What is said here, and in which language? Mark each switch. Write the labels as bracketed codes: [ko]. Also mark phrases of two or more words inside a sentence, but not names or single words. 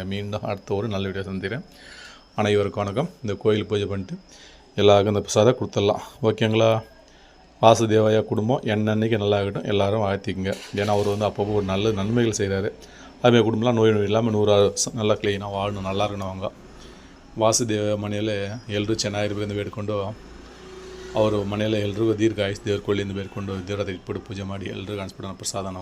[ta] மீண்டும் அடுத்த ஒரு நல்ல வீடியோ சந்திக்கிறேன். அனைவருக்கும் வணக்கம். இந்த கோயில் பூஜை பண்ணிட்டு எல்லாருக்கும் இந்த பிரசாதம் கொடுத்துடலாம். ஓகேங்களா? வாசுதேவையா குடும்பம் என்னன்னைக்கு நல்லா ஆகட்டும், எல்லோரும் வாழ்த்திக்குங்க. ஏன்னா அவர் வந்து அப்பப்போ ஒரு நல்ல நன்மைகள் செய்கிறாரு. அதுமாதிரி குடும்பம்லாம் நோய் இல்லாமல் 100 நல்லா க்ளீனாக வாழணும், நல்லா இருக்கணும். [kn] அவங்க ವಾಸುದೇವ ಮನೆಯಲ್ಲೇ ಎಲ್ಲರೂ ಚೆನ್ನಾಗಿರ್ಬೇಕಂತ ಬೇಡ್ಕೊಂಡು ಅವರು ಮನೆಯಲ್ಲೇ ಎಲ್ರಿಗೂ ದೀರ್ಘ ಆಯುಷ್ ದೇವ್ರ ಕೊಳ್ಳಿಂದ ಬೇಡ್ಕೊಂಡು ದೇವ್ರ ಹತ್ರ ಇಟ್ಬಿಟ್ಟು ಪೂಜೆ ಮಾಡಿ ಎಲ್ರಿಗೂ ಅನ್ಸ್ಬಿಡೋಣ ಪ್ರಸಾದನ.